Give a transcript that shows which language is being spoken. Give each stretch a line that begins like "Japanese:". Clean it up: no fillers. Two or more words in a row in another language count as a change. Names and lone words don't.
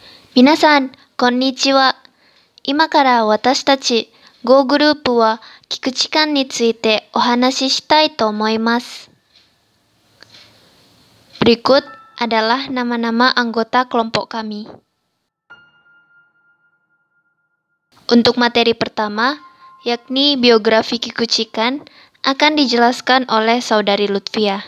Japanese: 皆さん、こんにちは。今から私たち Go グループは聞く時間についてお話ししたいと思います。
Indonesian: Berikut adalah nama-nama anggota kelompok kami. Untuk materi pertama, yakni biografi Kikuchikan, akan dijelaskan oleh Saudari Lutfia.